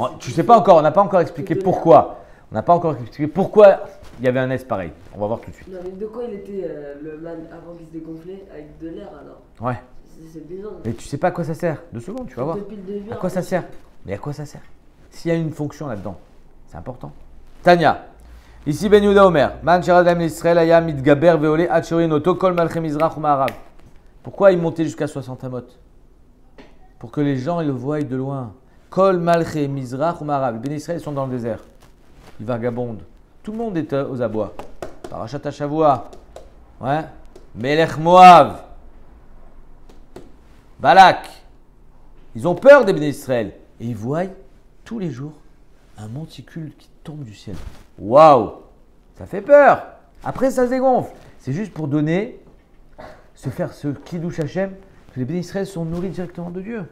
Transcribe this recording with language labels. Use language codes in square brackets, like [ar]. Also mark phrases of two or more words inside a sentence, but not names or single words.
[fr] Tu sais pas encore, on n'a pas encore expliqué pourquoi. On n'a pas encore expliqué pourquoi il y avait un S pareil. On va voir tout de suite. Non, mais de quoi il était le man avant qu'il se dégonflait? Avec de l'air alors? Ouais. C'est bizarre. Mais tu sais pas à quoi ça sert. 2 secondes, tu vas voir. Depuis le début, À quoi ça sert? Mais à quoi ça sert? S'il y a une fonction là-dedans, c'est important. Tania. Ici Ben Yehuda Omer. [he] מן שירד להם ישראל היה מתגבר ועולה ורואין אותו כל מלכי מזרח ומערב. [fr] Pourquoi il montait jusqu'à 60 amot? Pour que les gens ils le voient de loin. [he] כל מלכי מזרח ומערב. [fr] Les Ben Israël sont dans le désert. Ils vagabondent. Tout le monde est aux abois. [he] פרשת השבוע. Ouais. מלך מואב. [fr] Balak. Ils ont peur des Béné Israël. Et ils voient tous les jours un monticule qui tombe du ciel. Waouh! Ça fait peur. Après, ça se dégonfle. C'est juste pour donner, se faire ce [he] קידוש השם, [fr] que les Béné Israël sont nourris directement de Dieu.